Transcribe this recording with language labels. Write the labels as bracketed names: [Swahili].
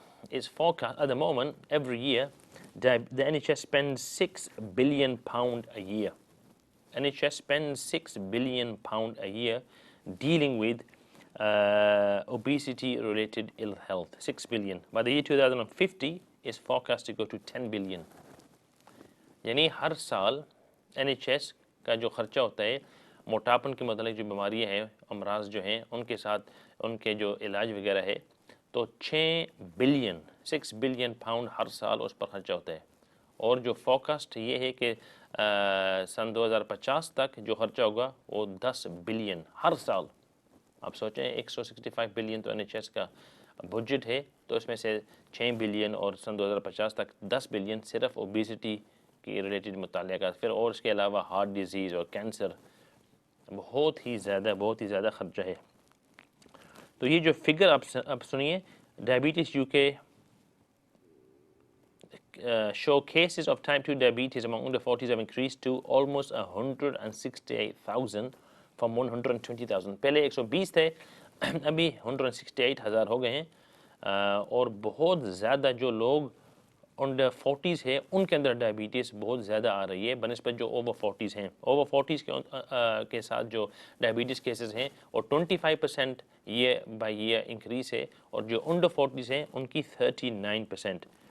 [English] It's forecast at the moment, every year, the NHS spends £6 billion a year. NHS spends £6 billion a year dealing with obesity-related ill health. 6 billion. By the year 2050, is forecast to go to 10 billion. [Urdu] یعنی ہر سال NHS کا جو خرچہ ہوتا ہے موٹاپن کے متعلق جو بیماریاں ہیں امراض جو ہیں ان کے ساتھ ان کے جو علاج وغیرہ ہے تو 6 بلین پاؤنڈ ہر سال اس پر خرچہ ہوتا ہے. اور جو فوکسٹ یہ ہے کہ سن 2050 تک جو خرچہ ہوگا وہ 10 بلین ہر سال. آپ سوچیں 165 بلین تو NHS کا بجٹ ہے تو اس میں سے 6 بلین اور سن 2050 تک 10 بلین صرف اوبیسٹی کی ریلیٹڈ مطالعہ کا. پھر اور اس کے علاوہ ہارٹ ڈیزیز اور کینسر بہت ہی زیادہ خرچہ ہے. تو یہ جو فگر آپ سنیے, [English] Diabetes UK show cases of type 2 diabetes among under 40s have increased to almost 168,000 from 120,000. [Urdu] پہلے 120 تھے, ابھی 168,000 ہو گئے ہیں. اور بہت زیادہ جو لوگ انڈر 40s ہے ان کے اندر ڈائبٹیز بہت زیادہ آ رہی ہے بنسبت جو اوور 40s ہیں. اوور 40s کے ساتھ جو ڈائبٹیز کیسز ہیں اور 25% ایئر بائی ایئر انکریز ہے, اور جو انڈر 40s ہیں ان کی 39%.